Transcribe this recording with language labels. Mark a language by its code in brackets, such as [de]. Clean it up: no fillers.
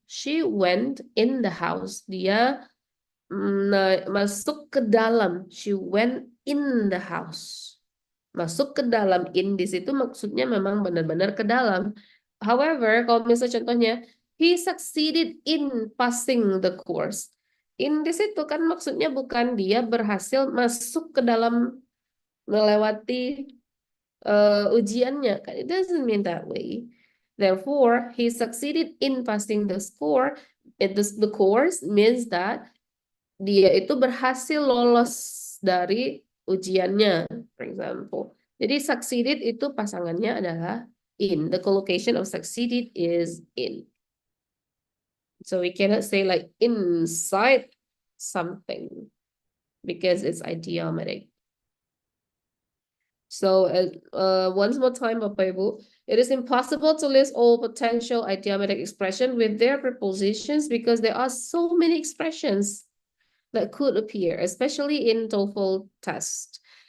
[en] She went in the house. [id] Dia masuk ke dalam. [en] She went in the house. [id] Masuk ke dalam. In di situ maksudnya memang benar-benar ke dalam. [en] However, [id] kalau misalnya contohnya, [en] he succeeded in passing the course. [id] In di situ kan maksudnya bukan dia berhasil masuk ke dalam melewati ujiannya kan. [en] It doesn't mean that way. Therefore, he succeeded in passing the the course means that [id] dia itu berhasil lolos dari ujiannya, [en] for example. [id] Jadi succeeded itu pasangannya adalah in. [en] The collocation of succeeded is in. So we cannot say like inside something because it's idiomatic. So once more time, Bapak Ibu, it is impossible to list all potential idiomatic expressions with their prepositions because there are so many expressions that could appear, especially in TOEFL test.